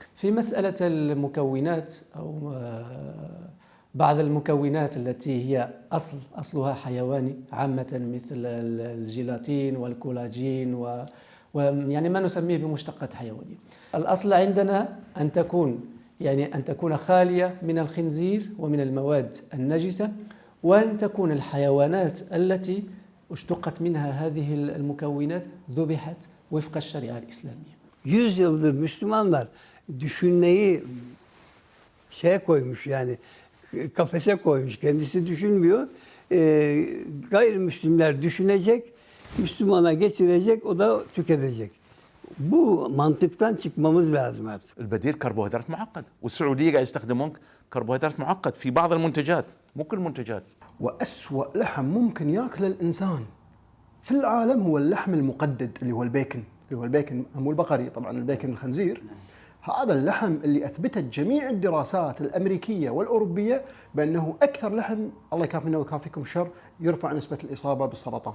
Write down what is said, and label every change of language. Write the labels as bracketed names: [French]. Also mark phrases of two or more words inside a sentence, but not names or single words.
[Arabic] في مسألة المكونات أو بعض المكونات التي هي أصلها حيواني عامة، مثل الجيلاتين والكولاجين ويعني ما نسميه بمشتقات حيوانية. الأصل عندنا أن تكون خالية من الخنزير ومن المواد النجسة، وأن تكون الحيوانات التي اشتقت منها هذه المكونات ذبحت وفق الشريعة الإسلامية. [Turkish] 100 yıldır Müslümanlar düşünmeyi koymuş, yani kafese koymuş. Kendisi düşünmüyor. Gayrimüslimler düşünecek, Müslümana geçirecek, o da tüketecek. Bu mantıktan çıkmamız lazım artık. [Arabic] البديل كربوهيدرات معقد، والسعودية قاعد يستخدمون كربوهيدرات معقد في بعض المنتجات، مو كل المنتجات. وأسوأ لحم ممكن ياكله الإنسان في العالم هو اللحم المقدد اللي هو البيكن، مو البقري طبعا، البيكن الخنزير. هذا اللحم اللي أثبتت جميع الدراسات الأمريكية والأوروبية بأنه أكثر لحم، الله يكافينا ويكافيكم الشر، يرفع نسبة الإصابة بالسرطان.